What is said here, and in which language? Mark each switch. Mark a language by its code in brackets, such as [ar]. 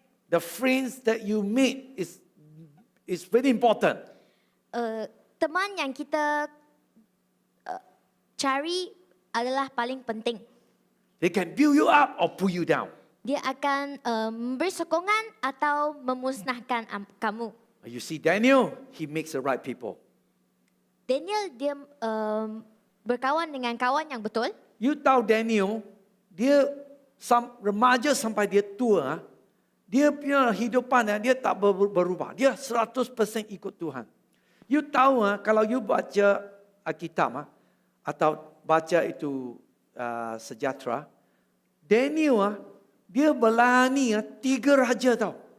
[en] The friends that you meet is very important. [ms] Teman yang kita cari adalah paling penting. [en] They can build you up or pull you down. [ms] Dia akan memberi sokongan atau memusnahkan kamu. [en] You see Daniel, he makes the right people. [ms] Daniel dia berkawan dengan kawan yang betul. You tahu Daniel, dia remaja sampai dia tua, dia punya hidupan dia tak berubah. Dia 100% ikut Tuhan. You tahu kalau you baca Alkitab atau baca itu sejahtera, Daniel dia melayani 3 raja tau.